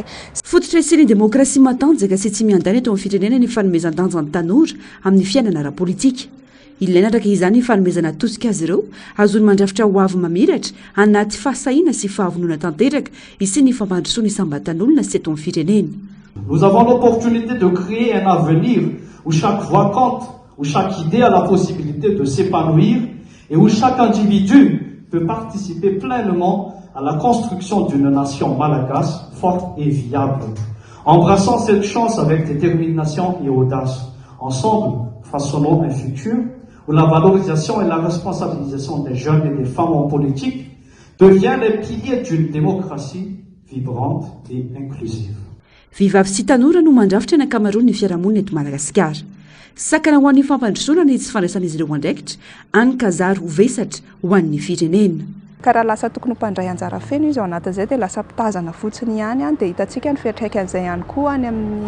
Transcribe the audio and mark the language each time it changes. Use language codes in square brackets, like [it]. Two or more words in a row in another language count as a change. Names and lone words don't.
[mg] Fototra sy ny demokrasia matanjaka sy tsy miandany eto amin'ny firenena ny fanomezan-danja ny tanora amin'ny fiainana ara-politika. Ilaina araka izany ny fanomezana tosika azy ireo azony mandrafitra ho avy mamiratra anaty fahasahiana sy fahavonona tanteraka sy ny fampandrosoana ny sambatan'olona sy eto amin'ny firenena. [fr] Nous avons l'opportunité de créer un avenir où chaque voix compte, où chaque idée a la possibilité de s'épanouir et où chaque individu peut participer pleinement à la construction d'une nation malagasy forte et viable. Embrassons cette chance avec détermination et audace. Ensemble, façonnons un futur où la valorisation et la responsabilisation des jeunes et des femmes en politique deviennent les piliers d'une démocratie vibrante et inclusive. [mg] Vehivavy sy tanora no mandrafitra ny ankamaroany ny fiarahamonina eto Madagasikara. Sakana ho an'ny fampandrosoana ny tsy fandraisan'izy ireo andraikitra, any kazary ho vesatra ho an'ny firenena. karaha lasa tokony mpandray anjara feno izy ao anatin'izay dia lasa mpitazana fotsiny ihany dia hitantsika ny fiatraikany ihany koa any amin'ny